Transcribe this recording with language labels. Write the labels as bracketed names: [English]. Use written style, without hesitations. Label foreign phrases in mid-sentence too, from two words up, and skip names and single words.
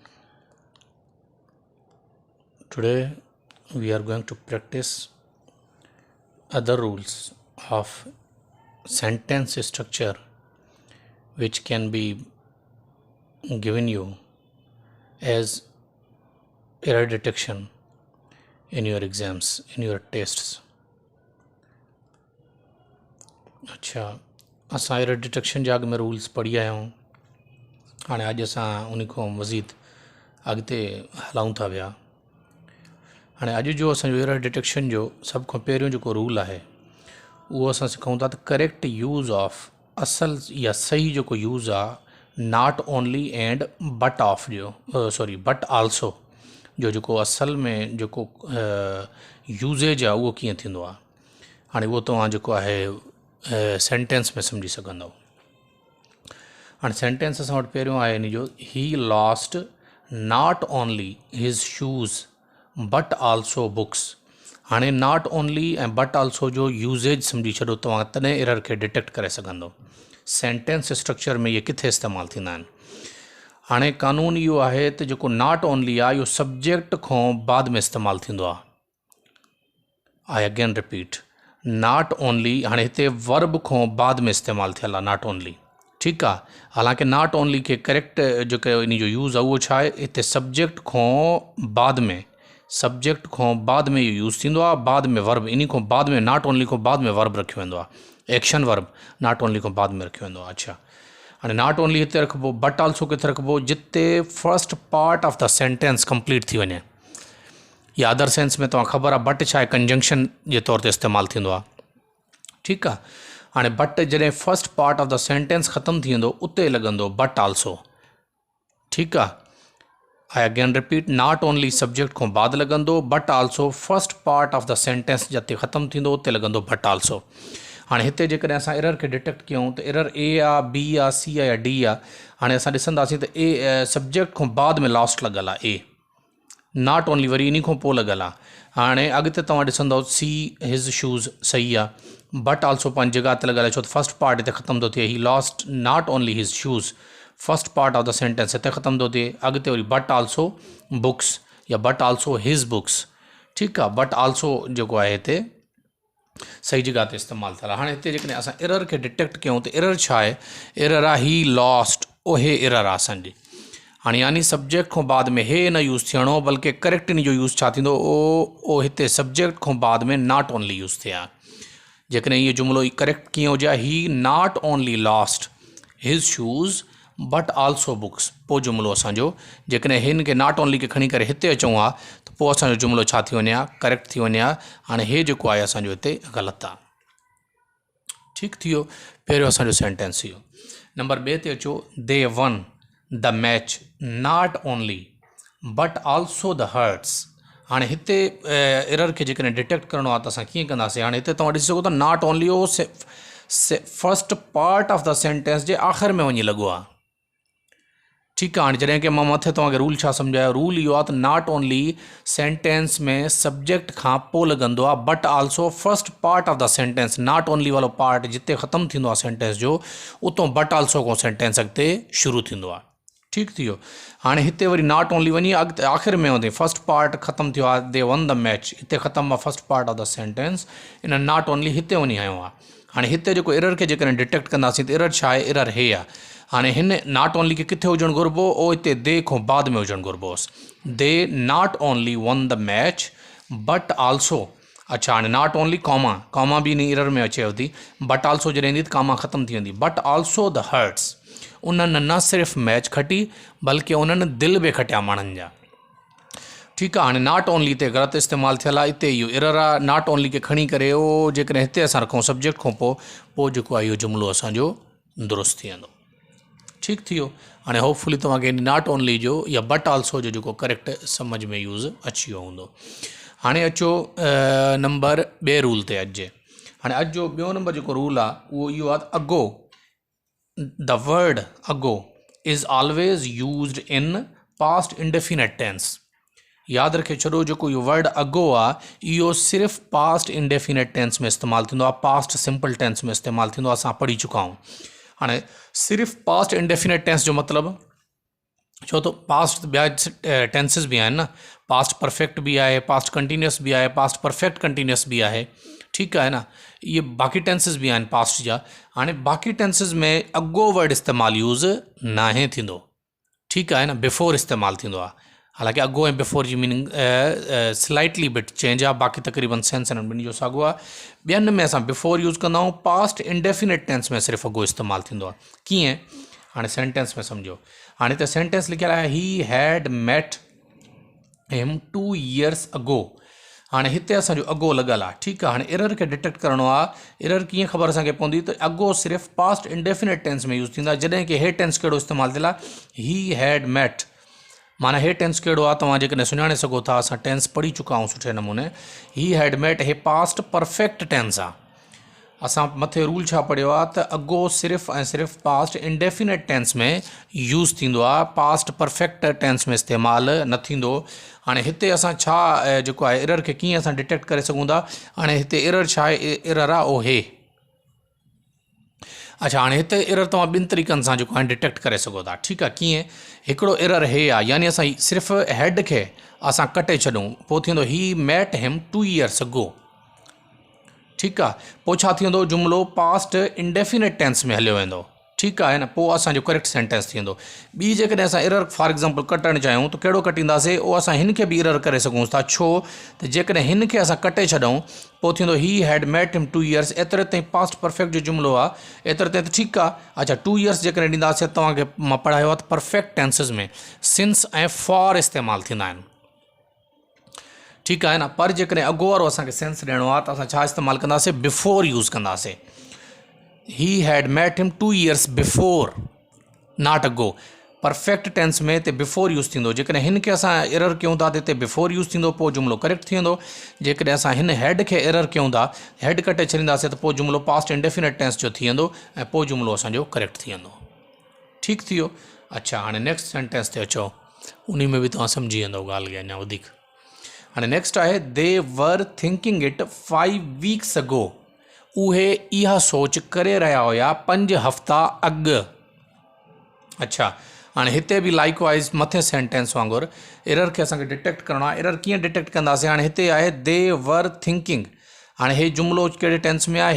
[English] Today we are going to practice other rules of sentence structure which can be given you as error detection in your exams, in your tests. [Sindhi] अच्छा, असां [English] error detection [Sindhi] जा अॻ में रूल्स पढ़ी आया आहियूं। हाणे अॼु असां उन खां मज़ीद अॻिते हलायूं था पिया। हाणे अॼु जो असांजो [English] error detection [Sindhi] जो सभ खां पहिरियों जेको रूल आहे उहो असां सिखूं था त [English] correct use of [Sindhi] असल या सही जेको यूज़ आहे [English] not only and but of [Sindhi] जो [English] but also [Sindhi] जो जेको असल में जेको यूज़ेज आहे उहो कीअं थींदो आहे। हाणे उहो तव्हां जेको आहे सेंटेंस में सम्झी सघंदव। हाणे सेंटेंस असां वटि पहिरियों आहे इन जो [English] he lost not only his shoes but also books. [Sindhi] हाणे [English] not only [Sindhi] ऐं [English] but also [Sindhi] जो यूज़ेज सम्झी छॾो तव्हां, तॾहिं एरर खे डिटेक्ट करे सघंदव। [English] sentence structure [Sindhi] में इहे किथे इस्तेमालु थींदा आहिनि। हाणे कानून इहो आहे त जेको [English] not only [Sindhi] आहे इहो सब्जेक्ट खां बाद में इस्तेमालु थींदो आहे। [English] I again repeat, not only [Sindhi] हाणे हिते वर्ब खां बाद में इस्तेमालु थियल आहे [English] not only, [Sindhi] ठीकु आहे। हालांकि [English] not only [Sindhi] खे करेक्ट जेको इन जो यूज़ आहे उहो छा आहे, हिते सब्जेक्ट खां बाद में इहो यूज़ थींदो आहे, बाद में वर्ब, इन खां बाद में [English] not only [Sindhi] खां बाद में वर्ब रखियो वेंदो आहे, [English] action verb not only [Sindhi] खां बाद में रखियो वेंदो आहे। अच्छा, हाणे [English] not only [Sindhi] हिते रखिबो, [English] but also [Sindhi] किथे रखिबो, जिते [English] first part of the sentence complete [Sindhi] थी वञे, या [English] other sense [Sindhi] में तव्हां ख़बर आहे बट छा आहे, कंजंक्शन जे तौर ते इस्तेमालु थींदो आहे, ठीकु आहे। हाणे बट जॾहिं [English] first part of the sentence [Sindhi] ख़तमु थी वेंदो उते लॻंदो [English] but also, [Sindhi] ठीकु आहे। [English] I again repeat, not only subject खां बाद लॻंदो, but also first part of the sentence जिते ख़तमु थींदो उते लॻंदो but also. [Sindhi] हाणे हिते जेकॾहिं असां एरर खे डिटेक्ट कयूं त एरर ए आहे, बी आहे, सी आहे या डी आहे। हाणे असां ॾिसंदासीं त ए सब्जेक्ट खां बाद में लास्ट लॻल आहे, ए [English] not only [Sindhi] वरी इन खां पोइ लॻल आहे। हाणे अॻिते तव्हां ॾिसंदव सी [English] his shoes [Sindhi] सही आहे, [English] but also [Sindhi] पंहिंजी जॻह ते लॻल आहे, छो त [English] first part [Sindhi] हिते ख़तमु थो थिए। [English] he lost not only his shoes, first part of the sentence हिते ख़तमु थो थिए। अॻिते वरी but also books या but also his books, [Sindhi] ठीकु आहे। [English] but also [Sindhi] जेको आहे हिते सही जॻह ते इस्तेमालु थियल आहे। हाणे हिते जेकॾहिं असां एरर खे डिटेक्ट कयूं त एरर छा आहे, एरर आहे [English] he lost, [Sindhi] उहे एरर आहे असांजी। हाणे यानी सब्जेक्ट खां बाद में हे न यूज़ थियणो, बल्कि करेक्ट इन जो यूज़ छा थींदो, ओ हिते सब्जेक्ट खां बाद में [English] not only use [Sindhi] थिए आहे। [English] जेकॾहिं इहो जुमिलो करेक्ट कीअं हुजे, he not only lost his shoes but also books, [Sindhi] पोइ जुमिलो असांजो जेकॾहिं हिन खे [English] not only [Sindhi] खे खणी करे हिते अचूं हा त पोइ असांजो जुमिलो छा थी वञे हा, करेक्ट थी वञे हा। हाणे हे जेको आहे असांजो हिते ग़लति आहे, ठीकु थी वियो। पहिरियों असांजो सेंटेंस इहो। नंबर ॿिए ते अचो, [English] They won the match not only but also the hearts. [Sindhi] हाणे हिते एरर खे जेकॾहिं डिटेक्ट करिणो आहे त असां कीअं कंदासीं। हाणे हिते तव्हां ॾिसी सघो था [English] not only [Sindhi] हो [English] first part of the sentence [Sindhi] जे आख़िर में वञी लॻो आहे, ठीकु आहे। हाणे जॾहिं की मां मथे तव्हांखे रूल छा सम्झायो, रूल इहो आहे त [English] not only [Sindhi] सेंटेंस में सब्जेक्ट खां पोइ लॻंदो आहे, [English] but also first part of the sentence, not only [Sindhi] वारो पार्ट जिते ख़तमु थींदो आहे सेंटेंस जो, उतां [English] but also [Sindhi] खां सेंटेंस अॻिते शुरू थींदो आहे, ठीकु थी वियो। हाणे हिते वरी [English] not only [Sindhi] वञी अॻिते आख़िर में वञे, [English] first part [Sindhi] ख़तमु थियो आहे, [English] They won the match, [Sindhi] हिते ख़तमु आहे [English] first part of the sentence, [Sindhi] इन [English] not only [Sindhi] हिते वञी आयो आहे। हाणे हिते जेको एरर खे जेकॾहिं डिटेक्ट कंदासीं त एरर छा आहे, एरर हे आहे। हाणे हिन [English] not only [Sindhi] खे किथे हुजणु घुरिबो, ओ हिते दे खां बाद में हुजणु घुरिबो हुअसि। [English] they not only won the match but also, [Sindhi] अच्छा हाणे [English] not only comma [Sindhi] बि इन एरर में अचेव थी, [English] but also [Sindhi] जॾहिं ईंदी त कॉमा ख़तमु थी वेंदी, [English] but also the hearts, [Sindhi] उन्हनि न सिर्फ़ु मैच खटी बल्कि उन्हनि दिलि बि खटिया माण्हुनि जा, ठीकु आहे। हाणे [English] not only [Sindhi] हिते ग़लति इस्तेमालु थियल आहे, हिते इहो एरर आहे। [English] not only [Sindhi] खे खणी करे ओ जेकॾहिं हिते असां रखूं सब्जेक्ट खां पोइ जेको आहे इहो जुमिलो असांजो दुरुस्त थी वेंदो, ठीकु थी वियो। हाणे होपफुली तव्हांखे [English] not only [Sindhi] जो या [English] but also [Sindhi] जो जेको करेक्ट सम्झ में यूज़ अची वियो हूंदो। हाणे अचो नंबर ॿिए रूल ते अॼु जे। हाणे अॼु जो ॿियो नंबर जेको रूल आहे उहो इहो आहे, [English] Ago the word ago is always used in past indefinite tense. [Sindhi] याद रखे छो जो इहो वर्ड अगो आहे इहो सिर्फ़ [English] past indefinite tense [Sindhi] में इस्तेमाल थींदो आहे, [English] past simple tense [Sindhi] में इस्तेमाल थींदो आहे, असां पढ़ी चुका आहियूं। हाणे सिर्फ़ [English] past indefinite tense [Sindhi] जो मतिलबु छो तो पास्ट ॿिया टेंसिस भी आहिनि न, [English] past perfect [Sindhi] भी आहे, [English] past continuous [Sindhi] भी आहे, [English] past perfect continuous [Sindhi] भी आहे, ठीकु आहे न। ये बाक़ी टेंसिस भी आहिनि पास्ट जा। हाणे बाक़ी टेंसिस में [English] ago word [Sindhi] इस्तेमालु यूज़ नाहे थींदो, ठीकु आहे न, बिफोर इस्तेमालु थींदो आहे। हालांकि अगो ऐं बिफोर जी मीनिंग [English] slightly bit change [Sindhi] आहे, बाक़ी तक़रीबन सेंस हिननि ॿिनि जो साॻियो आहे। ॿियनि में असां बिफोर यूज़ कंदा आहियूं, [English] past indefinite tense [Sindhi] में सिर्फ़ु अगो इस्तेमालु थींदो आहे। कीअं? हाणे सेंटेंस में सम्झो, हाणे त सेंटेंस लिखियलु आहे [English] he had met him 2 years ago. [Sindhi] हाणे हिते असांजो अगो लॻल आहे, ठीकु आहे। हाणे एरर खे डिटेक्ट करिणो आहे, एरर कीअं ख़बर असांखे पवंदी त अगो सिर्फ़ु [English] past indefinite tense [Sindhi] में यूज़ थींदा, जॾहिं की हे टेंस कहिड़ो इस्तेमालु थियल आहे, [English] he had met, [Sindhi] माना हे टेंस कहिड़ो आहे तव्हां जेकॾहिं सुञाणे सघो था, असां टेंस पढ़ी चुका आहियूं सुठे नमूने। [English] he had met हे past perfect tense आहे। [Sindhi] असां मथे रूल छा पढ़ियो आहे त अगो सिर्फ़ु ऐं सिर्फ़ु [English] past indefinite tense [Sindhi] में यूज़ थींदो आहे, [English] past perfect tense [Sindhi] में इस्तेमालु न थींदो। हाणे हिते असां छा जेको आहे एरर खे कीअं असां डिटेक्ट करे सघूं था? हाणे हिते एरर छा आहे? एरर आहे ओ हे। अच्छा, हाणे हिते एरर तव्हां ॿिनि तरीक़नि सां जेको आहे डिटेक्ट करे सघो था, ठीकु आहे। कीअं? हिकिड़ो एरर हे आहे, यानी असां सिर्फ़ु हेड खे असां कटे छॾूं, पोइ थींदो [English] he met him 2 years ago, [Sindhi] ठीकु आहे। पोइ छा थींदो? जुमिलो [English] past indefinite tense [Sindhi] में हलियो वेंदो, ठीकु आहे न, पोइ असांजो करेक्ट सेंटेंस थींदो। ॿी जेकॾहिं असां [English] error for example [Sindhi] कटणु चाहियूं त कहिड़ो कटींदासीं? उहो असां हिन खे बि एरर करे सघूं था। छो त जेकॾहिं हिन खे असां कटे छॾूं, पोइ थींदो [English] he had met him 2 years, [Sindhi] एतिरे ताईं [English] past perfect [Sindhi] जो जुमिलो आहे, एतिरे ताईं त ठीकु आहे। अच्छा, 2 years जेकॾहिं ॾींदासीं, तव्हांखे मां पढ़ायो आहे त [English] perfect tenses [Sindhi] में सिंस ऐं फॉर इस्तेमालु थींदा आहिनि, ठीकु आहे न। पर जेकॾहिं अगो वारो असांखे सेंस ॾियणो आहे त असां छा इस्तेमालु कंदासीं? [English] before use कंदासीं। He had met him 2 years before, not ago. perfect tense [Sindhi] में हिते बिफोर यूज़ थींदो, जेकॾहिं हिन खे असां एरर कयूं था त हिते बिफोर यूज़ थींदो, पोइ जुमिलो करेक्ट थी वेंदो। जेकॾहिं असां हिन हेड खे एरर कयूं था, हेड कटे छॾींदासीं, त पोइ जुमिलो [English] past indefinite tense [Sindhi] जो थी वेंदो ऐं पोइ जुमिलो असांजो करेक्ट थी वेंदो, ठीकु थी वियो। अच्छा, हाणे [English] next sentence [Sindhi] ते अचो, उन में बि तव्हां सम्झी वेंदव ॻाल्हि खे अञा वधीक। [English] हाणे नेक्स्ट आहे they were thinking it 5 weeks ago. [Sindhi] उहे इहा सोच करे रहिया हुया 5 हफ़्ता अॻु। अच्छा, हाणे हिते बि [English] likewise [Sindhi] मथे सेंटेंस वांगुरु एरर खे असांखे डिटेक्ट करिणो आहे। एरर कीअं डिटेक्ट कंदासीं? हाणे हिते आहे [English] they were thinking, [Sindhi] हाणे हे जुमिलो कहिड़े टेंस में आहे?